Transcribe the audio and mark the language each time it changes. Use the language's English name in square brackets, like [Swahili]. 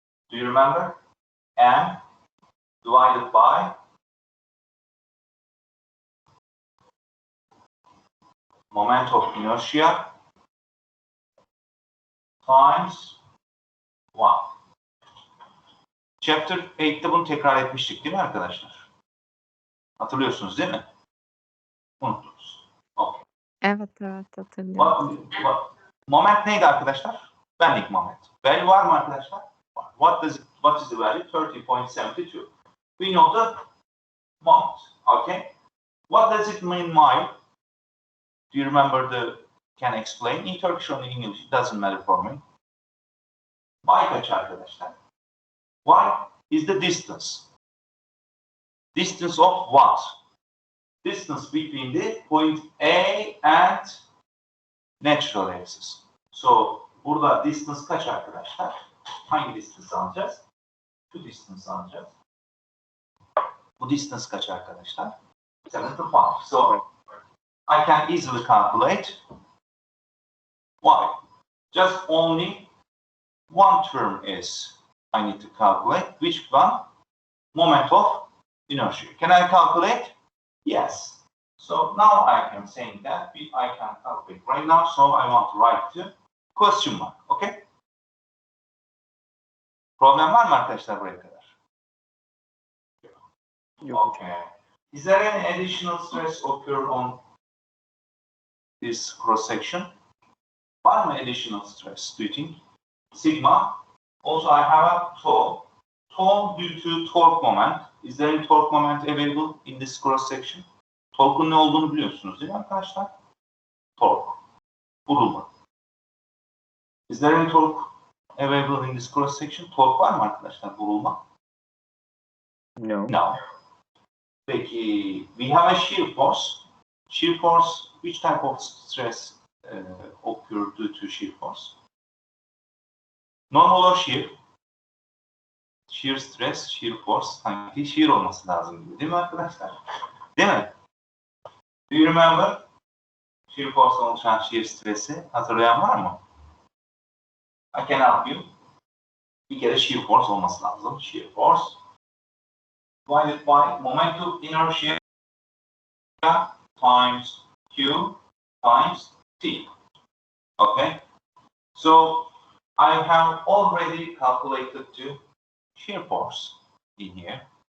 [English] Do you remember? M divided by moment of inertia times 1. [Turkish] Chapter 8'te bunu tekrar etmiştik değil mi arkadaşlar? Hatırlıyorsunuz değil mi? Unuttunuz. Okay. Evet hatırlıyorum. Moment neydi arkadaşlar? Bending moment. Value var mı arkadaşlar? [English] What is the value? 30.72. We know the moment. Okay. What does it mean mile? Do you remember can explain in Turkish or in English? It doesn't matter for me. [Turkish] Mile kaç arkadaşlar? [English] Y is the distance. Distance of what? Distance between the point A and natural axis. [Turkish] So burada distance kaç arkadaşlar? Hangi distance alacağız? Şu distance alacağız. Bu distance kaç arkadaşlar? 75. [English] So I can easily calculate y. Just only one term is I need to calculate. Which one? Moment of inertia. Can I calculate? Yes. So now I can say that I can calculate right now. So I want to write the question mark. Okay? [Turkish] Problem var mı arkadaşlar buraya kadar? [English] Okay. Is there any additional stress occur on this cross section? [Turkish] Var mı [English] additional stress? Do you think? Sigma. Also, I have a tau. Tau due to torque moment. Is there any torque moment available in this cross section? [Turkish] Torque'un ne olduğunu biliyorsunuz değil mi arkadaşlar? Torque. Vurulma. Is there any torque available in this cross section? Torque var mı arkadaşlar? Vurulma. [English] No. No. Peki, we have a shear force. Shear force, which type of stress occur due to shear force? Normal or shear? [Turkish] Shear stress, shear force, sanki shear olması lazım gibi değil mi arkadaşlar? Değil mi? [English] Do you remember? [Turkish] Shear force'dan oluşan shear stress'i hatırlayan var mı? [English] I can help you. [Turkish] Bir kere shear force olması lazım. [English] Shear force divided by moment of inertia times Q times T. Okay? So I have already calculated the shear force in here.